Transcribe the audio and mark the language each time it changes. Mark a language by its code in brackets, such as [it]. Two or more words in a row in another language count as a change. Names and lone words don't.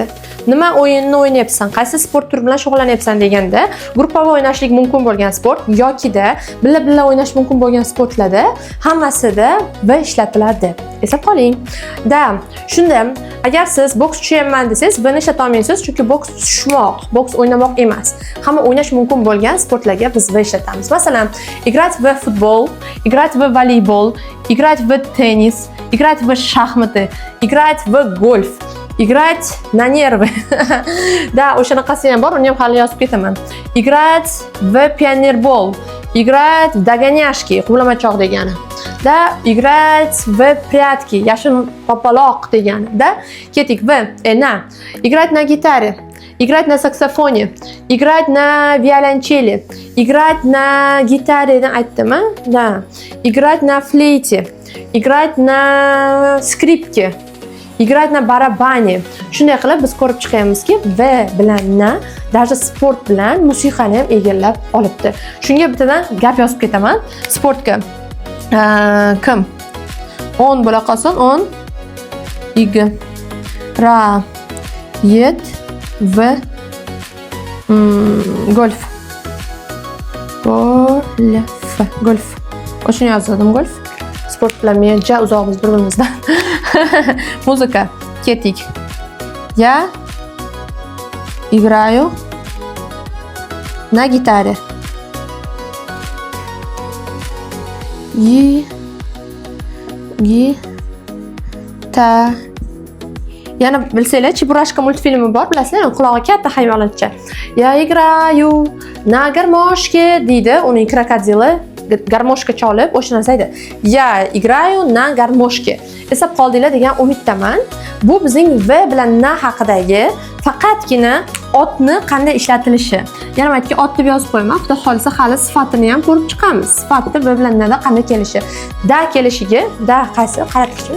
[uz] Nima o'yinni o'ynayapsan, qaysi sport turi bilan shug'ullanyapsan deganda, guruhli o'ynashlik mumkin bo'lgan sport yokida billa o'ynash mumkin bo'lgan sportlarda hammasida v ishlatiladi. Eslab qoling. Da, shunda agar siz boks tushaman desangiz, buni ishlata olmaysiz, chunki boks tushmoq, boks o'ynamoq emas. Hamma o'ynash mumkin bo'lgan sportlarga biz v ishlatamiz. Masalan, [ru] играть в футбол, играть в волейбол, играть в tennis, играть в шахматы, играть в гольф. Играть на нервы. [uz] Да, o'shanaqasi ham bor, uni ham hali yozib ketaman. [ru] Играть в пионербол, играть в догоняшки, [uz] quvlamachoq degani. Da, [ru] играть в прятки, [uz] yashin papaloq degani. Da, ketik v, [ru] na. Играть на гитаре, играть на саксофоне, играть на violoncheli, играть на [uz] gitaradan aytdimmi? Da. [ru] Играть на флейте, играть на скрипке. Играть на барабане. [uz] Shunday qilib biz ko'rib chiqamizki, v bilan na даже sport bilan musiqani ham egallab olibdi. Shunga bittadan gap yozib ketaman. Sportga kim? 10 bo'la qolsin, 10 [ru] играет в гольф. [uz] Golf. O'shani yozdim, golf. Sport bilan men juda uzoqmiz bir-birimizdan. Muzika. Ketik. [ru] Я играю на гитаре. [uz] Yana bilsanglar, Cheburashka multfilmi bor, bilasizlar, qulog'i katta hayvonotcha. [ru] Я играю на гармошке [uz] deydi, uning krokodili garmoshka cholib, o'sha narsa edi. [ru] Я играю на гармошке. [uz] Eslab qoldinglar degan umiddaman. Bu bizning v bilan na haqidagi faqatgina otni qanday ishlatilishi. Yana aytki, ot deb yozib qo'yman. Xudo xolisa hali sifatini ham ko'rib chiqamiz. Sifati v bilan nada qanday kelishi. Da kelishiga, da qaysi qaratishmi?